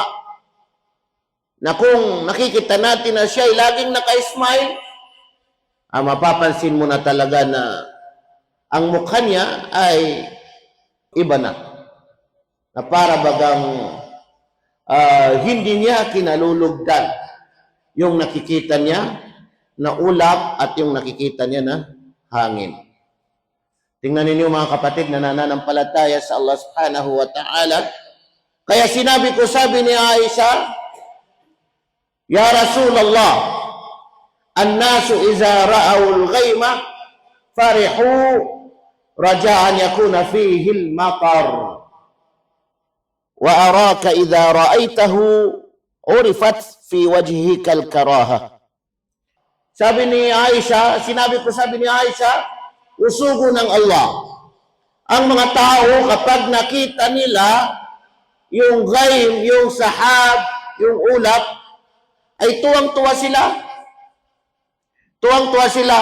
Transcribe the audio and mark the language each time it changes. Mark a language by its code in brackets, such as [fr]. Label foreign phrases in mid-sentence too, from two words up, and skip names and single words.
[tl] Na kung nakikita natin na siya ay laging naka-smile, mapapansin mo na talaga na ang mukha niya ay iba na. Na para bagang hindi niya kinalulugdan yung nakikita niya na ulap at yung nakikita niya na hangin. Tingnan ninyo mga kapatid na nananampalataya sa Allah [ar] سبحانه وتعالى. [tl] Kaya sinabi ko, sabi ni Aisha, [ar] "يا رسول الله الناس إذا رأوا الغيم فرحوا رجاء أن يكون فيه المطر. وأراك إذا رأيته عرفت في وجهك الكراهة." [tl] Sabi ni Aisha, sabi ni Aisha, usugo ng Allah. Ang mga tao kapag nakita nila yung ghaim, yung sahab, yung ulap, ay tuwang-tuwa sila. Tuwang-tuwa sila.